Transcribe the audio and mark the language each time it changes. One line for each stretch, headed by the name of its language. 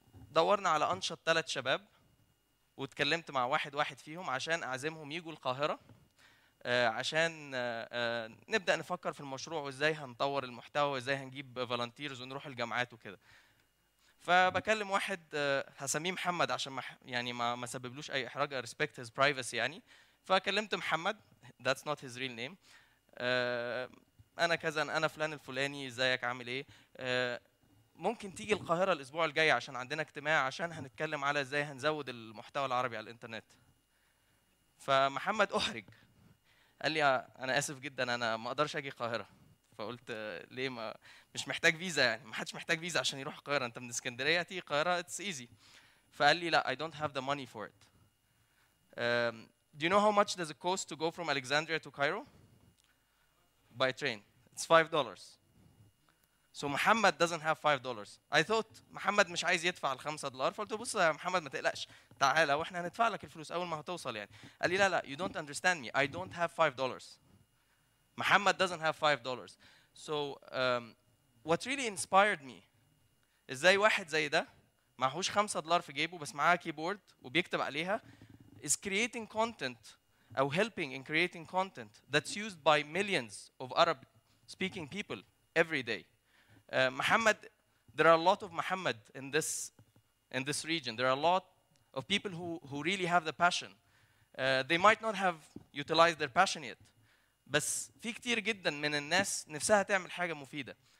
Arabic: دورنا على انشط 3 شباب واتكلمت مع واحد فيهم عشان اعزمهم يجوا القاهره عشان نبدا نفكر في المشروع وازاي هنطور المحتوى وازاي هنجيب فولنتيرز ونروح الجامعات وكده. فبكلم واحد هسميه محمد عشان يعني ما سببلوش اي احراج،
English: respect his privacy
Arabic: يعني. فكلمت محمد،
English: that's not his real name.
Arabic: انا كذا، انا فلان الفلاني، ازيك عامل ايه؟ ممكن تيجي القاهره الاسبوع الجاي عشان عندنا اجتماع عشان هنتكلم على ازاي هنزود المحتوى العربي على الانترنت. فمحمد احرج، قال لي انا اسف جدا انا ما اقدرش اجي القاهره. فقلت ليه؟ مش محتاج فيزا يعني، ما حدش محتاج فيزا عشان يروح القاهره، انت من اسكندريه تيجي القاهره
English: It's easy.
Arabic: فقال لي لا
English: I don't have the money for it. Do you know how much does it cost to go from Alexandria to Cairo? By train. It's $5. So Muhammad doesn't have $5. I thought
Arabic: محمد مش عايز يدفع $5. فقلت له بص يا محمد ما تقلقش، تعالى واحنا هندفع لك الفلوس اول ما هتوصل يعني. قال لي لا
English: you don't understand me, I don't have $5. محمد doesn't have $5. So what really inspired me
Arabic: ازاي واحد زي ده معهوش $5 في جيبه بس معاه كيبورد وبيكتب عليها
English: is creating content او helping in creating content that's used by millions of Arab speaking people every day. Muhammad, there are a lot of Muhammad in this region. There are a lot of people who really have the passion. They might not have utilized their passion yet.
Arabic: بس في كتير جدا من الناس نفسها تعمل حاجة مفيدة.